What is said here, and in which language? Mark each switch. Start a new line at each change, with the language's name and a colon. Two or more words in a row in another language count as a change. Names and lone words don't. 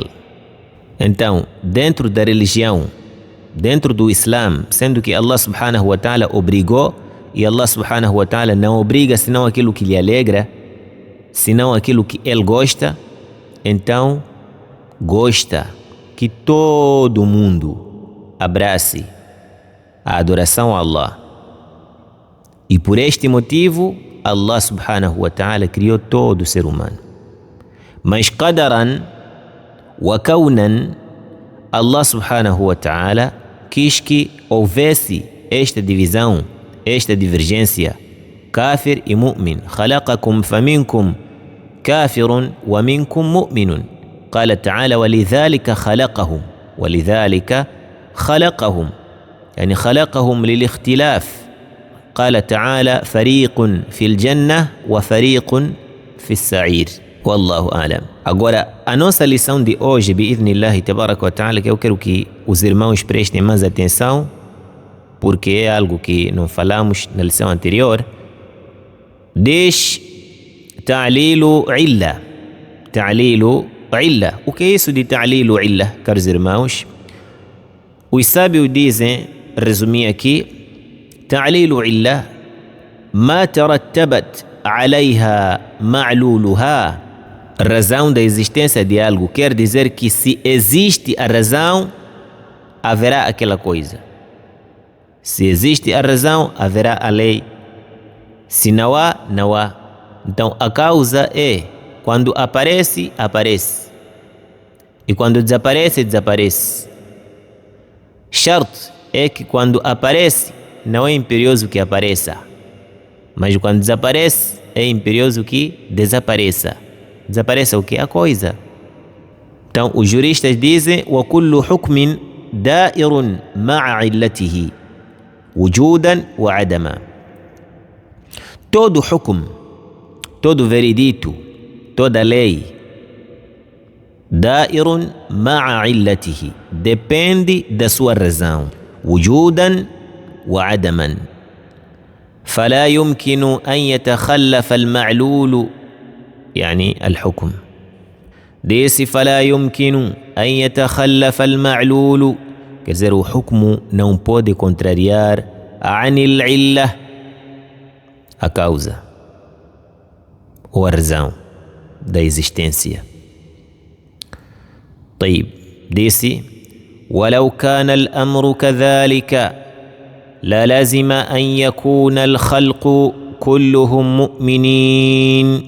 Portuguese: Então, dentro da religião, dentro do Islã, sendo que
Arabic: الله سبحانه وتعالى
Portuguese: obrigou, e
Arabic: الله سبحانه وتعالى
Portuguese: não obriga senão aquilo que lhe alegra, senão aquilo que Ele gosta, então gosta que todo mundo abrace a adoração a Allah. E por este motivo,
Arabic: الله سبحانه وتعالى
Portuguese: criou todo o ser humano. Mas
Arabic: قدرا وكونا, الله سبحانه وتعالى
Portuguese: quis que houvesse esta divisão, esta divergência, kafir e mu'min.
Arabic: خلقكم فمنكم كافر ومنكم مؤمن. قال تعالى ولذلك خلقهم، ولذلك خلقهم، يعني خلقهم للاختلاف. قال تعالى فريق في الجنة وفريق في السعير. والله أعلم.
Portuguese: Agora, a nossa lição de hoje,
Arabic: بإذن الله تبارك وتعالى,
Portuguese: que eu quero que os irmãos prestem mais atenção, porque é algo que não falamos na lição anterior, diz
Arabic: تعليل العلة. تعليل العلة.
Portuguese: O que é isso de
Arabic: تعليل العلة,
Portuguese: caros irmãos? Os sábios dizem, resumir aqui,
Arabic: تعليل العلة ما ترتبت عليها معلولها.
Portuguese: Razão da existência de algo quer dizer que se existe a razão, haverá aquela coisa. Se existe a razão, haverá a lei. Se não há, não há. Então a causa é, quando aparece, aparece. E quando desaparece, desaparece. Shart é que quando aparece, não é imperioso que apareça. Mas quando desaparece, é imperioso que desapareça. Desapareça o que? A coisa. Então os juristas dizem
Arabic: وَكُلُّ حُكْمٍ دَائِرٌ مَعَ عِلَّتِهِ وُجُودًا وَعَدَمًا.
Portuguese: Todo hukm, todo veredito, toda lei,
Arabic: دَائِرٌ مَعَ عِلَّتِهِ,
Portuguese: depende da sua razão.
Arabic: وُجُودًا وَعَدَمًا. فلا يمكن أن يتخلف المعلول يعني الحكم. ديسي فلا يمكن أن يتخلف المعلول,
Portuguese: quer dizer, o hukm não pode contrariar
Arabic: عن العلة,
Portuguese: a causa ou a razão da existência.
Arabic: طيب, disse ولو كان الأمر كذلك للزم أن يكون الخلق كلهم مؤمنين.